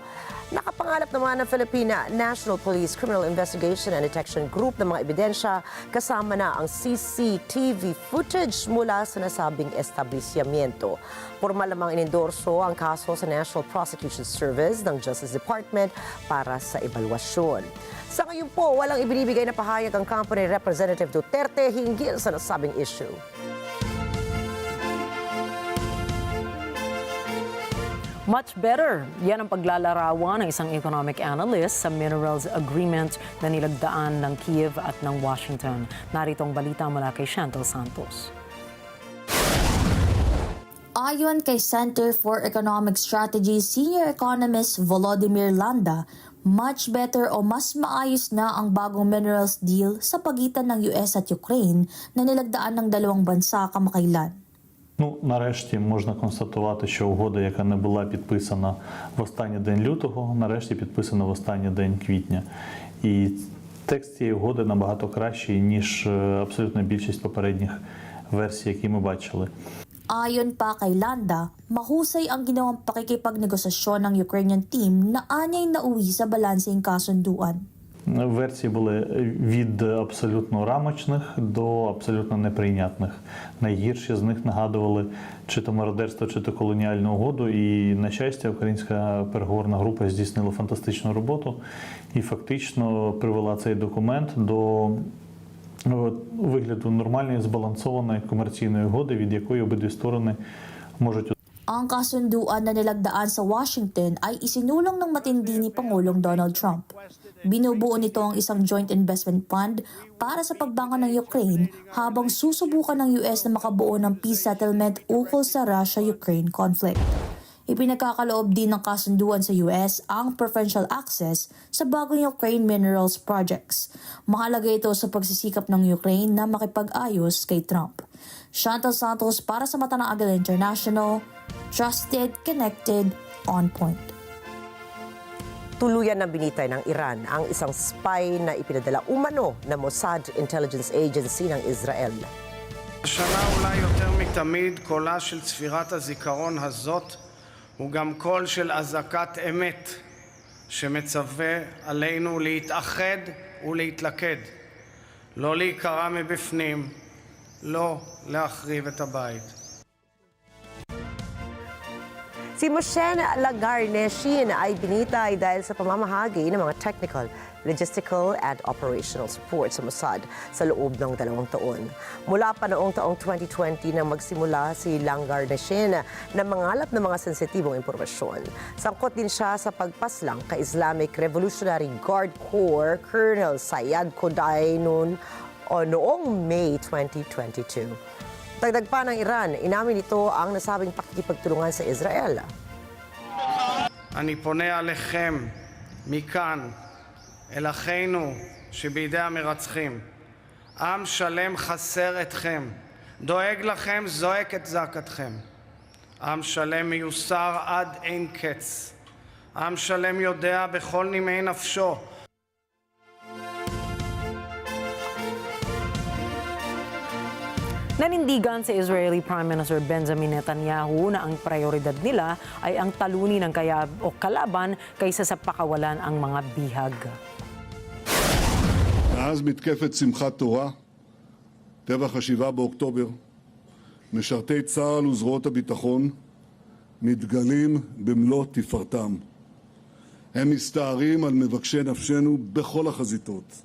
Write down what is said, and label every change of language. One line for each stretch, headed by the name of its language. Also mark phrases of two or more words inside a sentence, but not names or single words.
Filipino: Nakapangalap naman ng Philippine National Police Criminal Investigation and Detection Group ng mga ebidensya kasama na ang
English: CCTV footage
Filipino: mula sa nasabing establishmento. Formal namang inendorso ang kaso sa National Prosecution Service ng Justice Department para sa ebalwasyon. Sa ngayon po, walang ibinibigay na pahayag ang company Representative Duterte hinggil sa nasabing issue.
English: Much better.
Filipino: Yan ang paglalarawan ng isang
English: economic analyst
Filipino: sa
English: minerals agreement
Filipino: na nilagdaan ng Kiev at ng Washington. Narito ang balita mula kay Chantal Santos. Ayon kay Center for Economic Strategy Senior Economist Volodymyr Landa,
English: much better
Filipino: o mas maayos na ang bagong
English: minerals deal
Filipino: sa pagitan ng US at Ukraine na nilagdaan ng dalawang bansa kamakailan.
Ukrainian: Нарешті можна констатувати, що угода, яка не була підписана в останній день лютого, нарешті підписана в останній день квітня. І текст цієї угоди набагато кращий, ніж абсолютна більшість попередніх версій, які ми бачили.
Filipino: Ayon pa kay Landa, mahusay ang ginawang pakikipagnegosasyon ng
English: Ukrainian team
Filipino: na anyay nauwi sa balanseng kasunduan.
Ukrainian: Версії були від абсолютно рамочних до абсолютно неприйнятних. Найгірші з них нагадували чи то мародерство, чи то колоніальну угоду. І, на щастя, українська переговорна група здійснила фантастичну роботу і фактично привела цей документ до вигляду нормальної, збалансованої комерційної угоди, від якої обидві сторони можуть.
Filipino: Ang kasunduan na nilagdaan sa Washington ay isinulong ng matindi ni Pangulong Donald Trump. Binubuo nito ang isang
English: joint investment fund
Filipino: para sa pagbangon ng Ukraine habang susubukan ng US na makabuo ng
English: peace settlement
Filipino: ukol sa
English: Russia-Ukraine conflict.
Filipino: Ipinagkakaloob din ng kasunduan sa US ang
English: preferential access
Filipino: sa bagong
English: Ukraine minerals projects.
Filipino: Mahalaga ito sa pagsisikap ng Ukraine na makipag-ayos kay Trump. Chantal Santos para sa Mata ng Agila International,
English: trusted, connected, on point.
Filipino: Tuluyan na binitay ng Iran ang isang spy na ipinadala umano na Mossad Intelligence Agency ng Israel.
Hebrew: השנה אולי יותר מתמיד קולה של צפירת הזיכרון הזאת הוא גם קול של אזעקת אמת שמצווה עלינו להתאחד ולהתלכד, לא להיקרע מבפנים, לא להחריב את הבית.
Filipino: Si Moshen Lagarneshin ay binitay dahil sa pamamahagi ng mga
English: technical, logistical and operational support
Filipino: sa Mossad sa loob ng 2 taon. Mula pa noong taong 2020 nang magsimula si Lagarneshin na mangalap ng mga sensitibong impormasyon. Sangkot din siya sa pagpaslang kay Islamic Revolutionary Guard Corps Colonel Sayad Koday noong May 2022. Dagdag pa ng Iran, inamin nito ang nasabing pakikipagtulungan sa Israel.
Hebrew: אני פונה עליכם מכאן, אל אחינו שבידי המרצחים. עם שלם חסר אתכם, דואג לכם, זועק את זעקתכם. עם שלם מיוסר עד אין קץ. עם שלם יודע בכל נימי נפשו
Filipino: Nanindigan sa Israeli Prime Minister Benjamin Netanyahu na ang prioridad nila ay ang talunin ng kalaban kaysa sa pakawalan ang mga bihag.
Hebrew: מאז מתקפת שמחת תורה, טבח ה-7 באוקטובר, משרתי צה"ל וזרועות הביטחון מתגלים במלוא תפארתם. הם מסתערים על מבקשי נפשנו בכל החזיתות.